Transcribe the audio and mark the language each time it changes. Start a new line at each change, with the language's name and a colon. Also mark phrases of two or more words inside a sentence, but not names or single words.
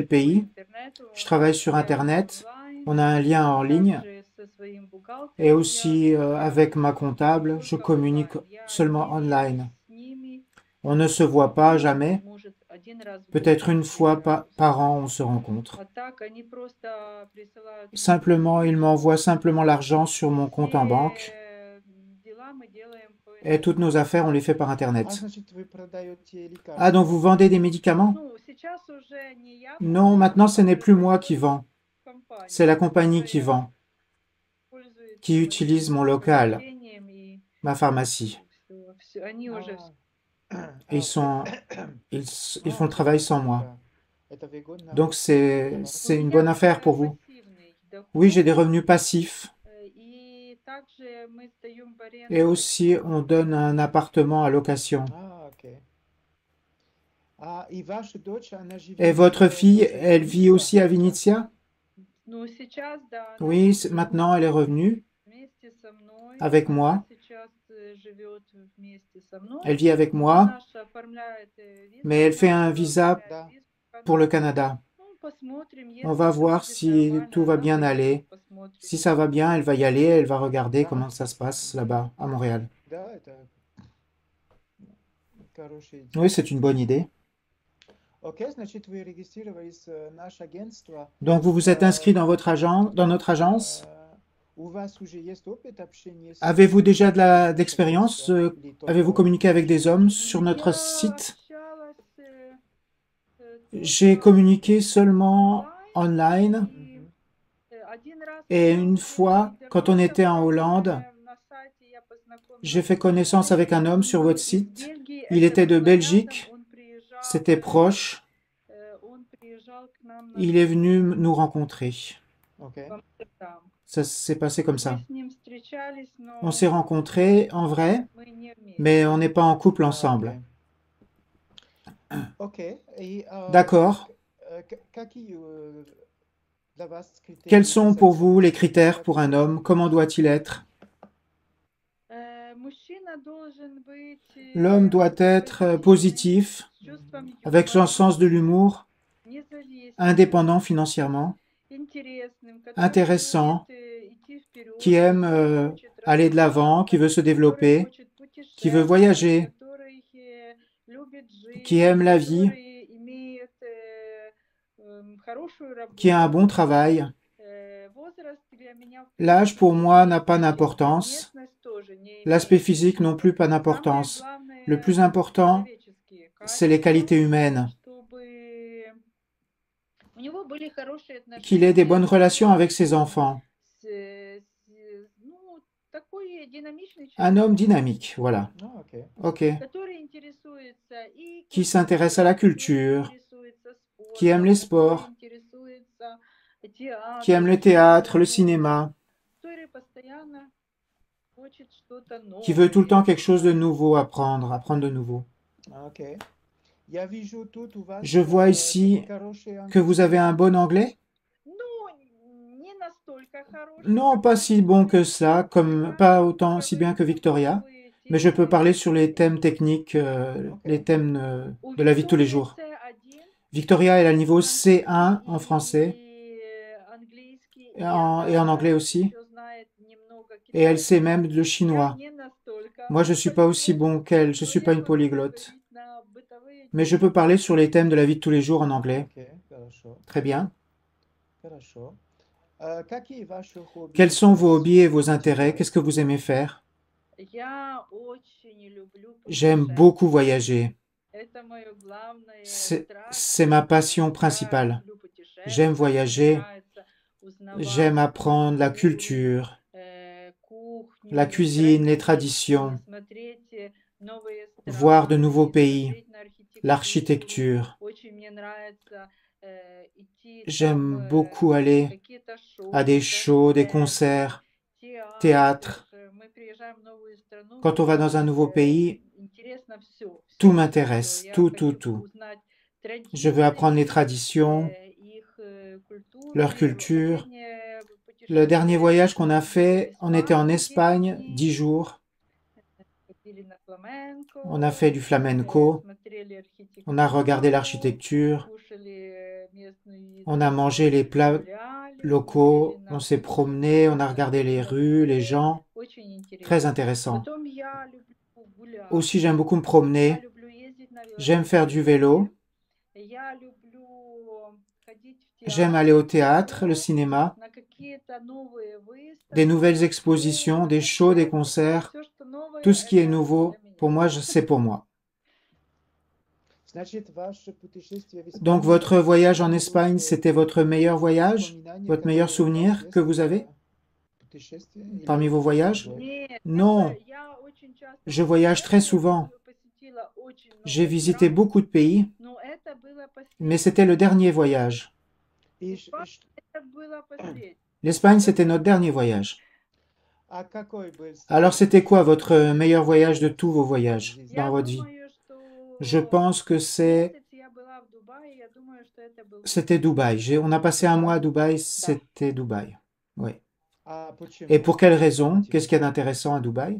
Russian: по
French: pays.
Russian: интернету,
French: Je travaille sur
Russian: связь
French: Internet.
Russian: онлайн,
French: On a un lien en ligne.
Russian: также со своим
French: Et
Russian: бухгалтером
French: aussi,
Russian: связана,
French: avec ma comptable, je
Russian: только
French: communique
Russian: онлайн. Я
French: seulement
Russian: не
French: online.
Russian: вижусь с ними,
French: On ne se voit pas
Russian: ну,
French: jamais.
Russian: может, один раз в год
French: Peut-être une
Russian: или
French: fois
Russian: два раза.
French: par an, on se rencontre.
Russian: А так они просто присылают мне
French: Simplement, il
Russian: деньги.
French: m'envoie simplement l'argent sur mon compte en banque.
Russian: Все дела мы делаем по
French: Et toutes nos
Russian: интернету.
French: affaires, on les fait par Internet.
Russian: Значит, вы продаете
French: Ah, donc
Russian: лекарства?
French: vous vendez des médicaments?
Russian: Ну, сейчас уже не я
French: Non,
Russian: продаю,
French: maintenant, ce n'est plus moi
Russian: продает
French: qui vends. C'est
Russian: компания,
French: la compagnie qui
Russian: которая
French: vend,
Russian: пользуется
French: qui utilise mon
Russian: моим
French: local,
Russian: помещением и
French: ma pharmacie.
Russian: все. Они уже
French: Et ils sont, ils font le
Russian: Это
French: travail sans moi.
Russian: да. Это выгодно.
French: Donc c'est
Russian: У
French: une
Russian: меня
French: bonne affaire
Russian: также
French: pour vous.
Russian: пассивный
French: Oui, j'ai
Russian: доход,
French: des revenus passifs.
Russian: и также
French: Et aussi, on donne un appartement à location.
Russian: Окей. И ваша дочь, она живет
French: Et votre fille,
Russian: тоже в
French: elle vit
Russian: Виннице
French: aussi à
Russian: сейчас?
French: Vinnytsia?
Russian: Ну, сейчас, да, она
French: Oui,
Russian: живет
French: maintenant elle est revenue
Russian: вместе со мной.
French: avec
Russian: Она
French: moi.
Russian: сейчас живет вместе со мной.
French: Elle vit avec
Russian: Но
French: moi,
Russian: она же оформляет визу
French: mais elle
Russian: в
French: fait un
Russian: Канаду,
French: visa
Russian: оформляет Да. визу в
French: pour le
Russian: Канаду.
French: Canada.
Russian: Ну, посмотрим,
French: On
Russian: если
French: va
Russian: все
French: voir
Russian: будет
French: si
Russian: нормально,
French: tout va
Russian: она
French: bien
Russian: поедет,
French: aller.
Russian: посмотрит.
French: Si ça va bien, elle va y aller, elle va regarder
Russian: Да,
French: comment ça se passe là-bas, à Montréal.
Russian: да, это хорошая
French: Oui,
Russian: идея.
French: c'est une bonne idée.
Russian: Окей, значит, вы регистрировались в наше агентство.
French: Donc, vous vous êtes inscrit dans notre agence.
Russian: У вас уже есть опыт общения с
French: Avez-vous déjà de
Russian: с
French: l'expérience?
Russian: агентством или
French: Avez-vous
Russian: только
French: communiqué avec des hommes sur
Russian: Я
French: notre site?
Russian: общалась
French: J'ai
Russian: только
French: communiqué seulement
Russian: онлайн,
French: online.
Russian: и Мгм. один раз,
French: Et
Russian: когда
French: une
Russian: мы были в
French: fois, quand on était en Hollande,
Russian: Нидерландах, на сайте я
French: j'ai
Russian: познакомилась
French: fait
Russian: с
French: connaissance avec un homme sur votre
Russian: из
French: site.
Russian: Бельгии.
French: Il
Russian: Это
French: était de
Russian: было рядом,
French: Belgique,
Russian: он приезжал,
French: c'était proche.
Russian: он приезжал к нам на
French: Il est venu nous rencontrer.
Russian: Окей. в Амстердам.
French: Ça s'est passé comme
Russian: Мы
French: ça.
Russian: с ним встречались,
French: On s'est
Russian: но
French: rencontrés en vrai,
Russian: мы не вместе.
French: mais on n'est pas en couple
Russian: А,
French: ensemble.
Russian: окей. И
French: D'accord.
Russian: какие для вас критерии
French: Quels sont pour
Russian: секса?
French: vous les critères pour un homme? Comment doit-il être?
Russian: Мужчина должен быть
French: L'homme doit être positif,
Russian: с чувством
French: avec son
Russian: юмора,
French: sens de l'humour,
Russian: независимым,
French: indépendant financièrement,
Russian: интересным, который
French: intéressant,
Russian: умеет идти вперед,
French: qui aime
Russian: который хочет
French: aller de l'avant, qui veut se développer, qui veut voyager,
Russian: который любит жизнь,
French: qui aime la vie,
Russian: который имеет хорошую работу.
French: qui a un bon travail.
Russian: Возраст для меня в
French: L'âge pour moi n'a pas
Russian: принципе,
French: d'importance.
Russian: внешность тоже не
French: L'aspect
Russian: имеет.
French: physique non plus pas
Russian: Самое
French: d'importance.
Russian: главное
French: Le plus important,
Russian: человеческие
French: c'est les
Russian: качества,
French: qualités humaines.
Russian: чтобы у него были хорошие
French: Qu'il ait des
Russian: отношения
French: bonnes
Russian: с
French: relations avec ses enfants.
Russian: ну, такой динамичный
French: Un homme
Russian: человек,
French: dynamique, voilà.
Russian: Ah, окей.
French: Ok.
Russian: который интересуется и
French: Qui s'intéresse à la culture,
Russian: интересуется
French: qui aime les
Russian: спортом,
French: sports,
Russian: который интересуется
French: qui aime le
Russian: театром,
French: théâtre, le
Russian: кино,
French: cinéma,
Russian: который постоянно хочет что-то
French: qui veut tout le temps
Russian: новое
French: quelque chose de
Russian: узнать.
French: nouveau, apprendre de nouveau.
Russian: Окей. Я вижу тут у вас
French: Je vois ici
Russian: хороший
French: que vous avez un bon anglais.
Russian: Ну, не настолько хороший,
French: Non,
Russian: как
French: pas si bon que ça, comme pas autant si bien que Victoria, mais je peux parler sur les thèmes techniques, les thèmes de la vie de tous les jours. Victoria, elle a le niveau C1 en français et en anglais aussi, et elle sait même le chinois. Moi, je ne suis pas aussi bon qu'elle, je ne suis pas une polyglotte, mais je peux parler sur les thèmes de la vie de tous les jours en anglais.
Russian: Окей, хорошо,
French: Très bien.
Russian: хорошо. Какие ваши хобби?
French: Quels sont vos hobbies et vos intérêts? Qu'est-ce que vous aimez faire?
Russian: Я очень люблю
French: J'aime
Russian: путешествовать.
French: beaucoup voyager.
Russian: Это моё главное
French: C'est
Russian: страсть.
French: ma passion
Russian: Я
French: principale.
Russian: люблю путешествовать,
French: J'aime
Russian: мне
French: voyager,
Russian: нравится узнавать
French: j'aime apprendre la culture,
Russian: кухню,
French: la cuisine, les
Russian: традиции,
French: traditions,
Russian: смотреть новые
French: voir de
Russian: страны,
French: nouveaux pays,
Russian: смотреть на архитектуру.
French: l'architecture.
Russian: Очень мне нравится идти
French: J'aime
Russian: там
French: beaucoup aller
Russian: какие-то шоу,
French: à des shows, des concerts, théâtre.
Russian: Мы приезжаем в новую страну,
French: Quand on va dans un nouveau pays,
Russian: интересно всё,
French: tout
Russian: всё,
French: m'intéresse,
Russian: всё. Я
French: tout,
Russian: хочу
French: tout.
Russian: узнать
French: Je veux apprendre les
Russian: традиции,
French: traditions,
Russian: их культуру.
French: leur culture.
Russian: Последнее
French: Le dernier
Russian: путешествие
French: voyage qu'on a
Russian: в
French: fait, on était en
Russian: Испанию,
French: Espagne 10 jours.
Russian: ходили на фламенко,
French: On a fait du flamenco,
Russian: смотрели архитектуру,
French: on a regardé l'architecture,
Russian: кушали местную
French: on a mangé les plats
Russian: гуляли,
French: locaux,
Russian: гуляли на
French: on s'est
Russian: улицах,
French: promené, on a regardé les rues, les gens.
Russian: очень интересно.
French: Très intéressant.
Russian: Потом я люблю гулять,
French: Aussi, j'aime beaucoup me
Russian: я
French: promener,
Russian: люблю ездить на
French: j'aime faire du vélo,
Russian: я люблю ходить в
French: j'aime
Russian: театр,
French: aller au théâtre, le cinéma,
Russian: на какие-то новые
French: des
Russian: выставки,
French: nouvelles expositions, des shows, des concerts.
Russian: всё, что новое,
French: Tout ce qui est
Russian: это
French: nouveau,
Russian: для меня.
French: pour moi, c'est pour moi.
Russian: Значит, ваше путешествие в
French: Donc,
Russian: Испанию
French: votre
Russian: это
French: voyage en
Russian: самое
French: Espagne,
Russian: лучшее
French: c'était votre meilleur voyage,
Russian: воспоминание,
French: votre meilleur
Russian: которое у вас
French: souvenir que
Russian: есть
French: vous avez
Russian: путешествие
French: parmi
Russian: или
French: vos voyages?
Russian: другое? Нет,
French: Non,
Russian: это я очень часто
French: je voyage très souvent.
Russian: посетила очень
French: J'ai
Russian: много
French: visité
Russian: стран,
French: beaucoup de pays,
Russian: но это было
French: mais
Russian: последнее.
French: c'était le dernier voyage.
Russian: И Это было последнее.
French: L'Espagne, c'était notre dernier voyage.
Russian: А какой был
French: Alors,
Russian: самый
French: c'était quoi
Russian: счастливый
French: votre meilleur voyage de
Russian: момент
French: tous vos
Russian: в
French: voyages
Russian: жизни?
French: dans
Russian: Я
French: votre vie?
Russian: думаю,
French: Je
Russian: что
French: pense que
Russian: месяц я была в Дубае, я думаю, что это был
French: c'était
Russian: Дубай.
French: Dubaï. On a passé un mois à
Russian: Дубай?
French: Dubaï,
Russian: Да.
French: c'était Dubaï. Oui.
Russian: А
French: Et
Russian: почему?
French: pour quelle
Russian: Что
French: raison? Qu'est-ce qu'il y a
Russian: мотивировало?
French: d'intéressant à Dubaï?